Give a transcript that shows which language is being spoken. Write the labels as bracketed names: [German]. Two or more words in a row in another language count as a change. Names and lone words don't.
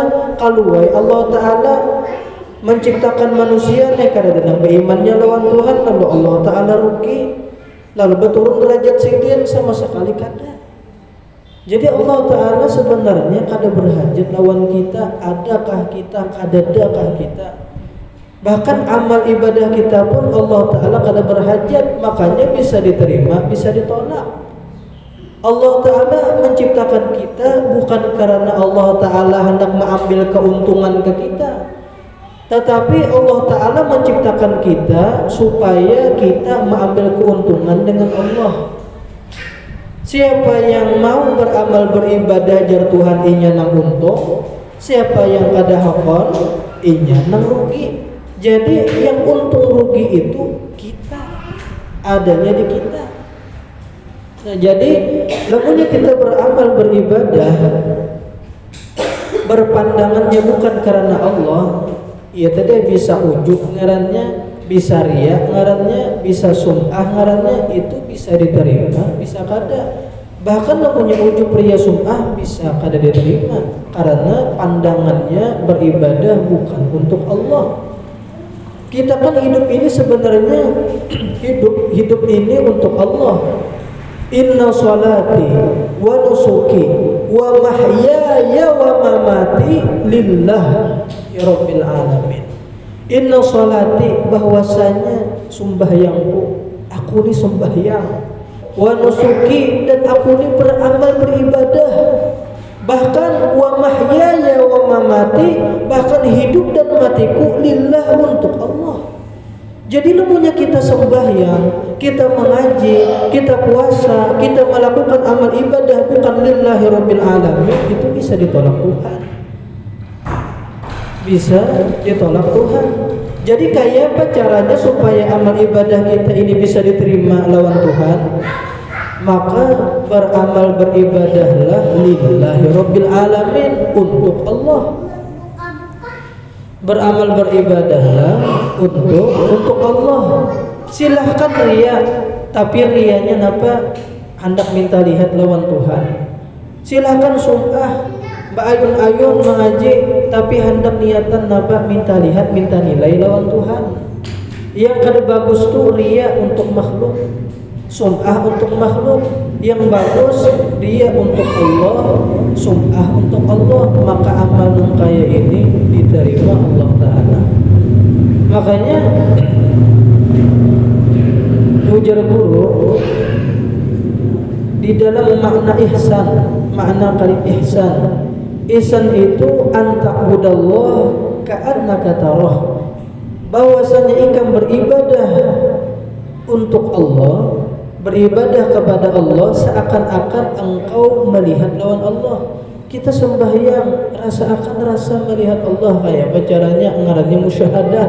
[Banjar] Kalau Allah Ta'ala menciptakan manusia nih kada danang berimannya lawan Tuhan, lalu Allah Ta'ala rugi, lalu berturun derajat sidin, sama sekali kada. Jadi Allah Ta'ala sebenarnya kada berhajat lawan kita. Adakah kita, kadadakah kita. Bahkan amal ibadah kita pun Allah Ta'ala kada berhajat. [Indonesian] Makanya bisa diterima, bisa ditolak. Allah Ta'ala menciptakan kita bukan karena Allah Ta'ala hendak mengambil keuntungan ke kita, tetapi Allah Ta'ala menciptakan kita supaya kita mengambil keuntungan dengan Allah. [Banjar] Siapa yang mau beramal beribadah jar Tuhan inya nang untung, siapa yang kada hakon inya nang rugi. [Indonesian] Jadi yang untung rugi itu kita, adanya di kita. [Banjar] Nah, jadi lamunnya kita beramal beribadah berpandangannya bukan karena Allah, ia tadi bisa ujub ngarannya, bisa riya ngarannya, bisa sum'ah ngarannya, itu bisa diterima, bisa kada. Bahkan namanya ujub riya sum'ah bisa kada diterima karena pandangannya beribadah bukan untuk Allah. [Indonesian] Kita kan hidup ini sebenarnya hidup ini untuk Allah. [Arabic] إن صلاتي ونسكي ومحياي ومماتي لله يا رب العالمين. إن صلاتي, [Indonesian] bahwasanya sembahyangku, aku ini sembahyang, [Arabic] ونسكي, [Indonesian] dan aku ini beramal beribadah, bahkan [Arabic] ومحياي ومماتي, [Indonesian] bahkan hidup dan matiku lillah, untuk Allah. Jadi namanya kita sembahyang, kita mengaji, kita puasa, kita melakukan amal ibadah bukan [Arabic] لله رب العالمين, [Indonesian] itu bisa ditolak Tuhan. Bisa ditolak Tuhan. [Banjar] Jadi kayak apa caranya supaya amal ibadah kita ini bisa diterima lawan Tuhan? [Indonesian] Maka beramal beribadahlah [Arabic] لله رب العالمين, [Indonesian] untuk Allah. Beramal beribadahlah untuk Allah. [Banjar] Silahkan ria, tapi rianya napa? Hendak minta lihat lawan Tuhan. Silahkan sum'ah, berayun-ayun mengaji, tapi hendak niatan napa? Minta lihat, minta nilai lawan Tuhan. Yang kada bagus tuh ria untuk makhluk, sum'ah untuk makhluk. [Indonesian] Yang bagus dia untuk Allah, sum'ah untuk Allah, maka amal yang kaya ini diterima Allah Ta'ala. [Banjar] Makanya ujar guru di dalam makna ihsan, makna kali ihsan, ihsan itu [Arabic] أن تعبد الله كأنك تراه, [Banjar] bahwasanya ikam beribadah untuk Allah, beribadah kepada Allah seakan-akan engkau melihat lawan Allah. Kita sembahyang rasa melihat Allah, kayak caranya ngarannya musyahadah.